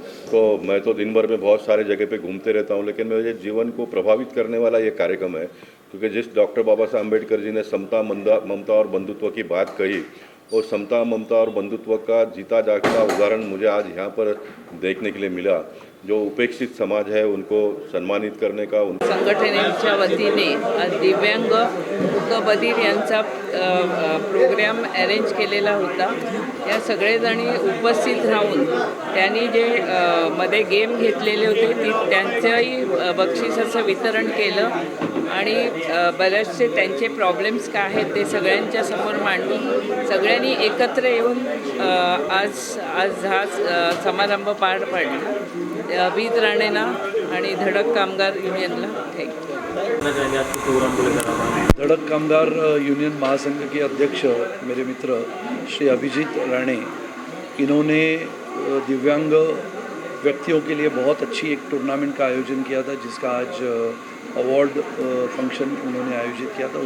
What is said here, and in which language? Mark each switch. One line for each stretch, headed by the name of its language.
Hindi: तो मैं तो दिन भर में बहुत सारे जगह पे घूमते रहता हूँ, लेकिन मेरे जीवन को प्रभावित करने वाला ये कार्यक्रम है, क्योंकि जिस डॉक्टर बाबा साहब अम्बेडकर जी ने समता, ममता और बंधुत्व की बात कही, और समता, ममता और बंधुत्व का जीता जागता उदाहरण मुझे आज यहाँ पर देखने के लिए मिला। जो उपेक्षित समाज है उनको सम्मानित करने का
Marathi: संघटनेच्या वतीने आज दिव्यांग मूकबधिर यांचा प्रोग्राम अरेंज केलेला होता। या सगळेजणी उपस्थित राहून त्यांनी जे मध्ये गेम घेतलेले होते त्यांचंही बक्षिसाचं वितरण केलं आणि बरेचसे त्यांचे प्रॉब्लेम्स काय आहेत ते सगळ्यांच्या समोर मांडून सगळ्यांनी एकत्र येऊन आज हा समारंभ पार पाडला। अभिजीत राणेंना आणि धडक कामगार यूनियनला
Hindi: धड़क कामगार यूनियन महासंघ के अध्यक्ष मेरे मित्र श्री अभिजीत राणे, इन्होंने दिव्यांग व्यक्तियों के लिए बहुत अच्छी एक टूर्नामेंट का आयोजन किया था, जिसका आज अवार्ड फंक्शन उन्होंने आयोजित किया था।